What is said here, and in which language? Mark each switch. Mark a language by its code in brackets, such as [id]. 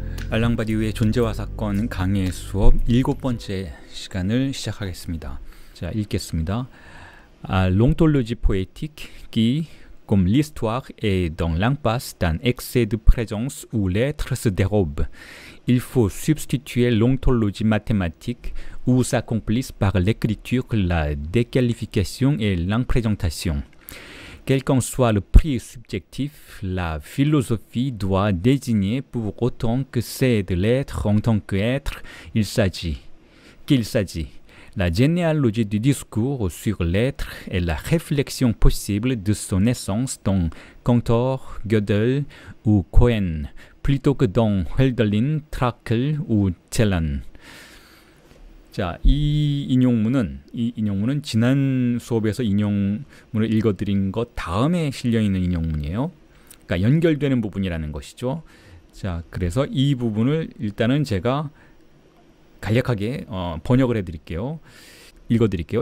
[ko] 알랑 바디우의 존재와 사건 강의 수업 7번째 시간을 시작하겠습니다. 자, 읽겠습니다. [fr] L'ontologie poétique qui, comme l'histoire est dans l'impasse d'un excès de présence où l'être se dérobe, il faut substituer l'ontologie mathématique où s'accomplissent par l'écriture la déqualification et l'imprésentation. Quel qu'en soit le prix subjectif, la philosophie doit désigner pour autant que c'est de l'être en tant qu'être qu'il s'agit. La généalogie du discours sur l'être est la réflexion possible de son essence dans Cantor, Gödel ou Cohen, plutôt que dans Hölderlin, Trakl ou Celan. [ko] 자, 이 인용문은 지난 수업에서 인용문을 읽어드린 것 다음에 실려있는 인용문이에요. 그러니까 연결되는 부분이라는 것이죠. 자, 그래서 이 부분을 일단은 제가 간략하게 번역을 해드릴게요. 읽어드릴게요.